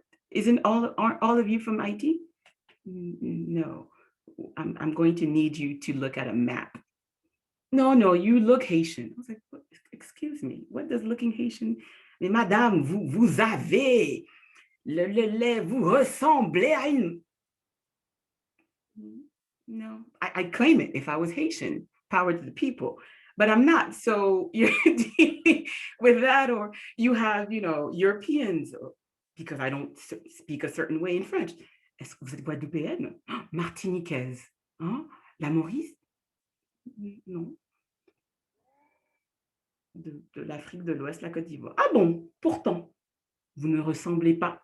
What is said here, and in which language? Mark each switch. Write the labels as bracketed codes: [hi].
[en] Isn't aren't all of you from IT? No, I'm going to need you to look at a map. No, you look Haitian. I was like, excuse me, what does looking Haitian? [fr] Mais madame, vous avez, vous ressemblez à une. [en] No, I claim it if I was Haitian, power to the people, but I'm not. So you're dealing with that, or you have, you know, Europeans, because I don't speak a certain way in French. [fr] Est-ce que vous êtes Guadeloupéenne? Martiniquaise? Hein? La Maurice? Non. De l'Afrique de l'Ouest, la Côte d'Ivoire. Ah bon, pourtant, vous ne ressemblez pas.